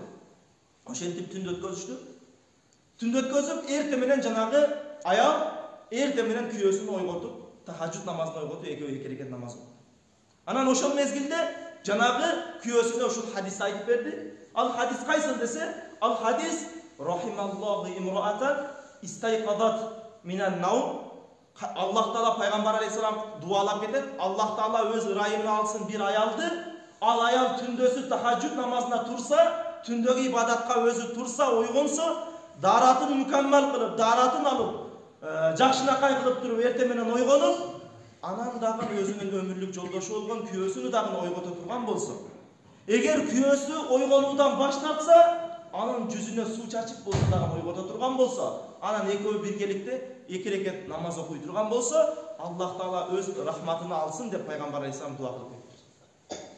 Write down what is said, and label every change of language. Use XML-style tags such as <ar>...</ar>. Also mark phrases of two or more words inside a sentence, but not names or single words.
<ky>Ошентип түндө өткөзүштү. Түндө өткөзүп, эрте менен жанагы аял эрте менен күйөөсүн ойготуп, тахажжуд намазын ойготуп, экөө эки рекет намаз окуду. Анан ошол мезгилде жанагы күйөөсүнө ушул хадисти айтып берди. Ал хадис кайсыл десе, ал хадис</ky> <ar>رحم الله امرأة استيقظت من النوم.</ar> <ky>Аллах Таала Пайгамбар алейхисалам дуалап кетет. Аллах Таала өз ырайымына алсын бир аялды. Ал аял түндөсү тахажжуд намазына турса, түндөгү ибадатка өзү турса, ойгонсо, даратын мүкәммәл кылып, даратын алып, жакшынакай кылып туруп, эрте менен ойгонуп, анан дагы өзүнүн өмүрлүк жолдошу болгон күйөөсүнү дагы ойгото турган болсо, эгер күйөөсү ойгонуудан баш тартса, анын жүзүнө суу чачып болсо дагы ойгото турган болсо, анан экөө биргеликте эки рекет намаз окуй турган болсо, Аллах Таала өз рахматына алсын деп Пайгамбар алейхисалам дуа кылып кетти.</ky>